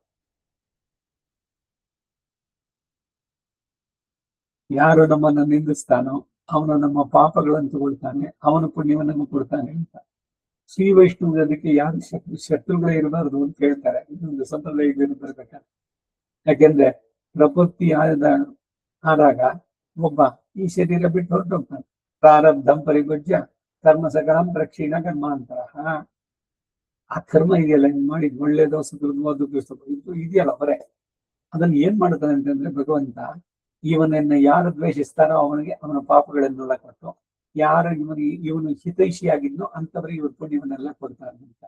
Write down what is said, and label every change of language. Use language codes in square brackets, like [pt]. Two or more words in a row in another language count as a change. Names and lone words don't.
[kn] ಯಾರು ನಮ್ಮನ್ನ ನಿಂದಿಸ್ತಾನೋ ಅವನು ನಮ್ಮ ಪಾಪಗಳನ್ನು ತಗೊಳ್ತಾನೆ, ಅವನು ಪುಣ್ಯವನ್ನು ಕೊಡ್ತಾನೆ ಅಂತ. ಶ್ರೀ ವೈಷ್ಣವ ಅದಕ್ಕೆ ಯಾರು ಶತ್ರುಗಳೇ ಇರಬಾರದು ಅಂತ ಹೇಳ್ತಾರೆ. ಇದೊಂದು ಸಂಪ್ರದಾಯದಲ್ಲಿ ಬರ್ಬೇಕಾದ್ರೆ. ಯಾಕೆಂದ್ರೆ ಪ್ರಕೃತಿ ಆದಾಗ ಒಬ್ಬ ಈ ಶರೀರ ಬಿಟ್ಟು ಹೊರಟೋಗ್ತಾನೆ. [sa] ಪ್ರಾರಬ್ಧಂ ಪರಿಭುಜ್ಯ ಕರ್ಮ ಸಕಲಂ ರಕ್ಷೀಣ ಕರ್ಮ ಅಂತಾರ. [kn] ಆ ಕರ್ಮ ಇದೆಯಲ್ಲ, ಮಾಡಿ ಒಳ್ಳೇದೋ ಇದು ಇದೆಯಲ್ಲ ಹೊರೆ, ಅದನ್ನ ಏನ್ ಮಾಡ್ತಾನೆ ಅಂತಂದ್ರೆ ಭಗವಂತ ಇವನನ್ನ ಯಾರು ದ್ವೇಷಿಸ್ತಾರೋ ಅವನಿಗೆ ಅವನ ಪಾಪಗಳನ್ನೆಲ್ಲ ಕೊಟ್ಟು, ಯಾರು ಇವನು ಹಿತೈಷಿಯಾಗಿದ್ನೋ ಅಂತವರಿಗೆ ಇವ್ರ ಪುಣ್ಯವನ್ನೆಲ್ಲ ಕೊಡ್ತಾರೆ ಅಂತ.